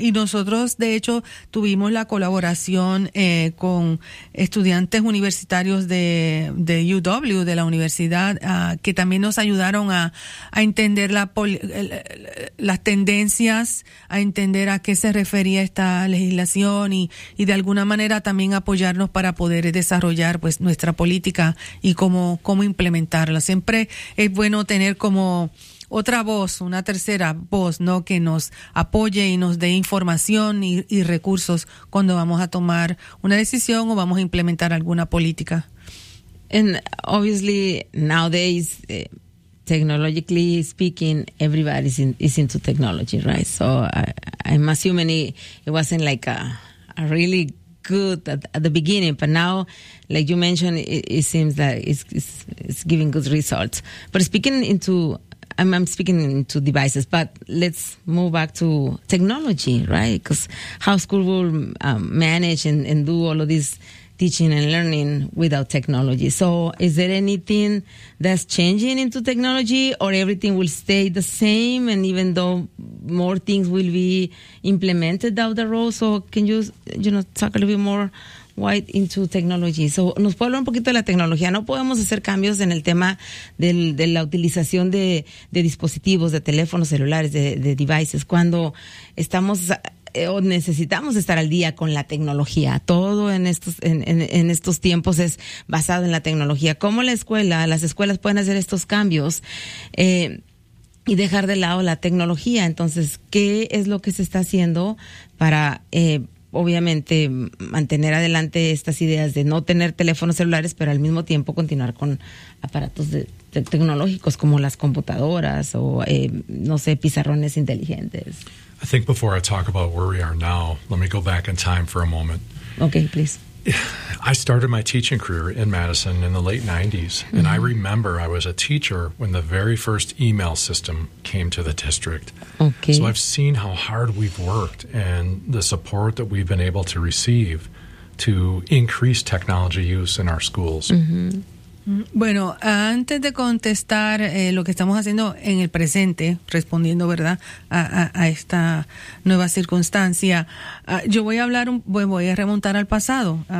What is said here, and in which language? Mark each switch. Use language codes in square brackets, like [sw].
[es] Y nosotros, de hecho, tuvimos la colaboración con estudiantes universitarios de UW, de la universidad, que también nos ayudaron a entender las tendencias, a entender a qué se refería esta legislación y de alguna manera también apoyarnos para poder desarrollar pues nuestra política y cómo implementarla. Siempre es bueno tener como otra voz, una tercera voz, ¿no?, que nos apoye y nos dé información y recursos cuando vamos a tomar una decisión o vamos a implementar alguna política. [en] And obviously nowadays, technologically speaking, everybody is into technology, right? So I'm assuming it wasn't like a really good at the beginning, but now, like you mentioned, it seems that it's giving good results. But I'm speaking into devices, but let's move back to technology, right? Because how school will manage and do all of this teaching and learning without technology? So is there anything that's changing into technology, or everything will stay the same, and even though more things will be implemented down the road? So can you talk a little bit more white into technology? [es] So nos puede hablar un poquito de la tecnología. No podemos hacer cambios en el tema de la utilización de dispositivos, de teléfonos celulares, de devices, cuando estamos o necesitamos estar al día con la tecnología. Todo en estos tiempos es basado en la tecnología. ¿Cómo las escuelas pueden hacer estos cambios y dejar de lado la tecnología? Entonces, ¿qué es lo que se está haciendo para obviamente mantener adelante estas ideas de no tener teléfonos celulares, pero al mismo tiempo continuar con aparatos tecnológicos como las computadoras o no sé, pizarrones inteligentes? [en] I think before I talk about where we are now, let me go back in time for a moment. Okay, please. I started my teaching career in Madison in the late 90s, mm-hmm. and I remember I was a teacher when the very first email system came to the district. Okay. So I've seen how hard we've worked and the support that we've been able to receive to increase technology use in our schools. Mm-hmm. [es] Bueno, antes de contestar lo que estamos haciendo en el presente, respondiendo, ¿verdad?, a esta nueva circunstancia, yo voy a hablar, voy a remontar al pasado.